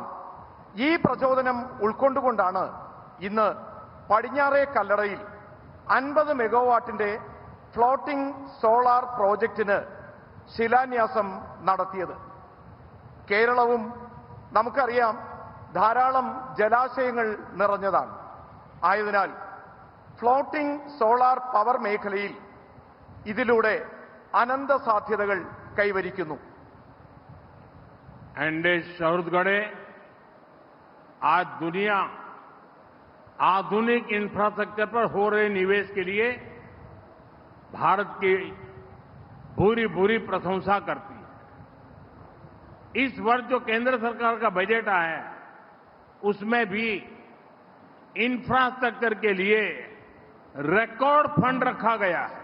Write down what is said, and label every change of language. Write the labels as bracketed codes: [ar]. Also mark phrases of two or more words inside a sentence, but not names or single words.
[ml] ഈ പ്രചോദനം ഉൾക്കൊണ്ടുകൊണ്ടാണ് ഇന്ന് പടിഞ്ഞാറേ കല്ലടയിൽ 50 മെഗാവാട്ടിന്റെ [en] floating solar project [ml] ശിലാന്യാസം നടത്തിയത്. കേരളവും നമുക്കറിയാം ധാരാളം ജലാശയങ്ങൾ നിറഞ്ഞതാണ്. ആയതിനാൽ [en] floating solar power [ml] മേഖലയിൽ ഇതിലൂടെ അനന്ത സാധ്യതകൾ കൈവരിക്കുന്നു. [hi] एनडीए सूरतगढ़े आज दुनिया आधुनिक इंफ्रास्ट्रक्चर पर हो रहे निवेश के लिए भारत की भूरी भूरी प्रशंसा करती है. इस वर्ष जो केंद्र सरकार का बजट आया है उसमें भी इंफ्रास्ट्रक्चर के लिए [en] record fund [hi] रखा गया है.